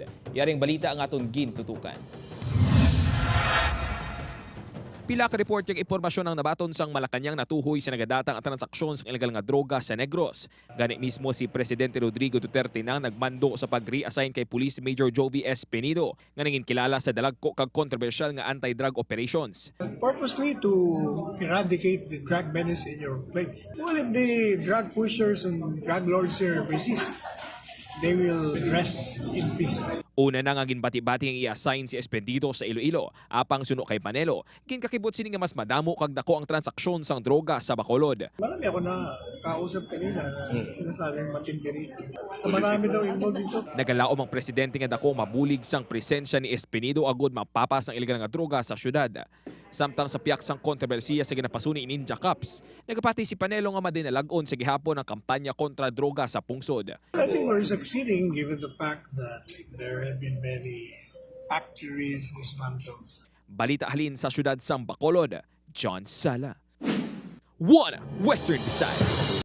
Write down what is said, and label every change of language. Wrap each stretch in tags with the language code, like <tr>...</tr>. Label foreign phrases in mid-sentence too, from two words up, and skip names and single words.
<hil>Yaring balita ang aton gintutukan. Pila ka report yung impormasyon ng nabaton sang Malacañang natuhoy sa nagadatang at transaksyon sa ilegal nga droga sa Negros. Gani mismo si Presidente Rodrigo Duterte nang nagmando sa pag-reassign kay Police Major Jovi Espenido nga naging kilala sa dalagko kag controversial nga</hil> <en>anti-drug operations. Purposely to eradicate the drug menace in your place. Well, if the drug pushers and drug lords here resist, they will rest in peace.</en> <hil>Una na nga ginbati-bati ang i-assign si Espenido sa Iloilo, apang suno kay Panelo. Ginkakibot sini nga mas madamo kag dako ang transaksyon sang droga sa Bacolod.</hil> <tl>Marami ako na kausap kanina na sinasabing matindi rito. Basta marami daw involved dito.</tl> <hil>Nagalaom ang presidente nga dako mabulig sang presensya ni Espenido agud mapapas ang ilegal nga droga sa syudad. Samtang sa piyak sang kontrobersiya sa ginapasuni in Ninja Cups, nagapati si Panelo nga madinalag-on sa gihapon ang kampanya kontra droga sa pungsod.</hil> <en>I think we're succeeding given the fact that there have been many factories dismantled.</en> <hil>Balita halin sa syudad sang Bacolod, John Sala. 1 Western Visayas.</hil>